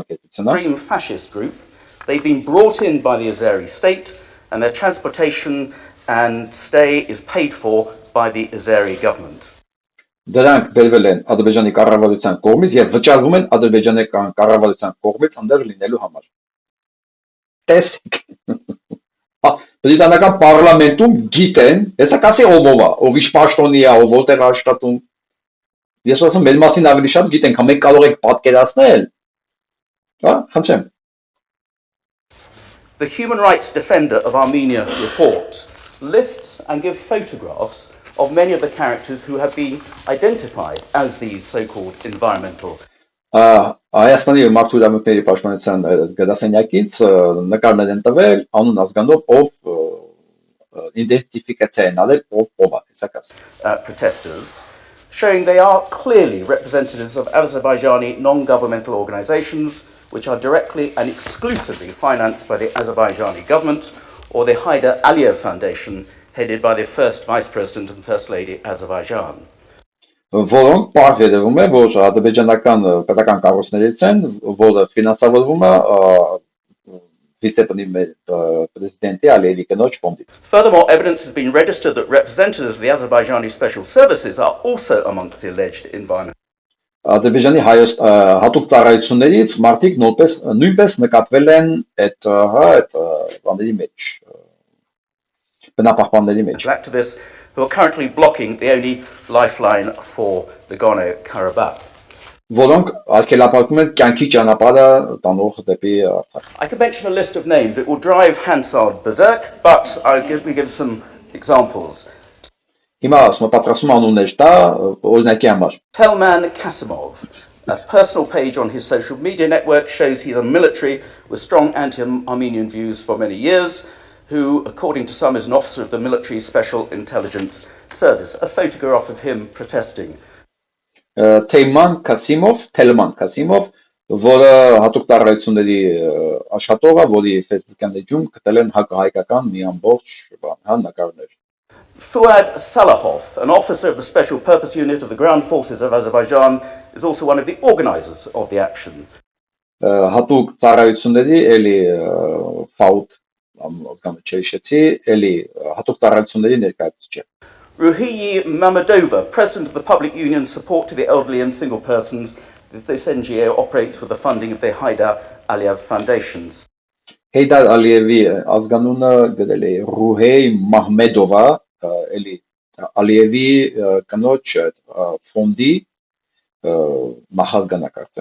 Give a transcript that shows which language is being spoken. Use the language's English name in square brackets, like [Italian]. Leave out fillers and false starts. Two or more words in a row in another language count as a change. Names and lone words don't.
[English] Extreme fascist group. They've been brought in by the Azeri state and their transportation and stay is paid for by the Azeri government. [Armenian] Դրանք բերվել են Ադրբեջանի կառավարության կողմից եւ վճարվում են Ադրբեջանի կառավարության կողմից այնտեղ լինելու համար։ Տեսեք։ Բրիտանական պարլամենտում գիտեն, հեսա կասի ով ով է, ով ինչ պաշտոնի է, ով որտեղ աշխատում։ Ես ասում մեր մասին ավելի շատ գիտենք, հա մենք կարող ենք պատկերացնել։ Հա, խնդրեմ։ [English] The Human Rights Defender of Armenia report lists and gives photographs of many of the characters who have been identified as these so-called environmental. [Armenian] Հայաստանի մարդու իրավունքների պաշտպանության գրասենյակից նկարներ են տվել անուն ազգանով ով իդենտիֆիկացիա են արել ով է, հեսա կասի։ [English] Protesters, showing they are clearly representatives of Azerbaijani non-governmental organizations which are directly and exclusively financed by the Azerbaijani government or the Haydar Aliyev Foundation, headed by the first Vice President and First Lady Azerbaijan. [Armenian] Որոնք պարզ երևում է, որ ադրբեջանական պետական կառույցներից են, որը ֆինանսավորվում է վիցեպրեզիդենտի Ալիևի կնոջ ֆոնդից։ [English] Furthermore, evidence has been registered that representatives of the Azerbaijani special services are also amongst the alleged environment. [Armenian] Ադրբեջանի հայոց հատուկ ծառայություններից մարդիկ նույնպես նկատվել են այդ բաների մեջ, բնապահպանների մեջ։ [English] Activists who are currently blocking the only lifeline for Nagorno-Karabakh. [Armenian] Որոնք արգելափակում են կյանքի ճանապարհը տանող դեպի Արցախ։ [English] I could mention a list of names. It will drive Hansard berserk, but I'll give some examples. [Armenian] Հիմա ասում եմ պատրաստում անուններ տա օրինակի համար։ [English] Telman Kasimov, a personal page on his social media network shows he's a military with strong anti-Armenian views for many years, who, according to some, is an officer of the military special intelligence service. A photograph of him protesting. Telman Kasimov, [Armenian] որը հատուկ ծառայությունների աշխատող է, որի Facebook-յան էջում գտել են հայկական մի ամբողջ նկարներ։ [English] Fuad Salahov, an officer of the Special Purpose Unit of the Ground Forces of Azerbaijan, is also one of the organizers of the action. [Armenian] Հատուկ ծառայությունների էլի ֆաուտ [English] Ruhiyi Mamadova, president of the Public Union Support to the Elderly and Single Persons, this NGO operates with the funding of the Haydar Aliyev Foundations. [Armenian] Haydar Ալիևի ազգանունը գրել է Ռուհեյ Մահմեդովա, էլի Ալիևի կնոջ ֆոնդի նախագահ։